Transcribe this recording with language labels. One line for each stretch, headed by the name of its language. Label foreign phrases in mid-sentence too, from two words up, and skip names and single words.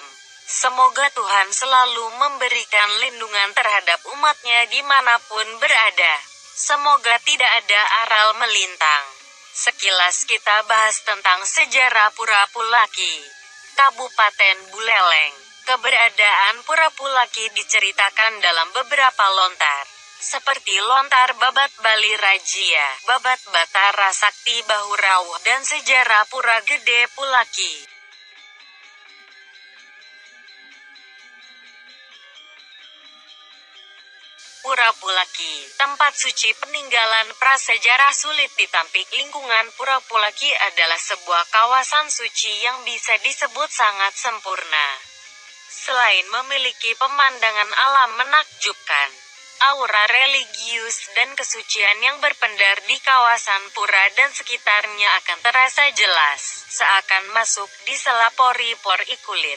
Indonesian: Semoga Tuhan selalu memberikan lindungan terhadap umatnya dimanapun berada. Semoga tidak ada aral melintang. Sekilas kita bahas tentang sejarah Pura Pulaki, Kabupaten Buleleng. Keberadaan Pura Pulaki diceritakan dalam beberapa lontar, seperti lontar Babat Bali Rajia, Babat Batara Sakti Bahurawuh, dan sejarah Pura Gede Pulaki. Pura Pulaki, tempat suci peninggalan prasejarah sulit ditampik. Lingkungan Pura Pulaki adalah sebuah kawasan suci yang bisa disebut sangat sempurna. Selain memiliki pemandangan alam menakjubkan, aura religius dan kesucian yang berpendar di kawasan pura dan sekitarnya akan terasa jelas, seakan masuk di sela pori-pori kulit.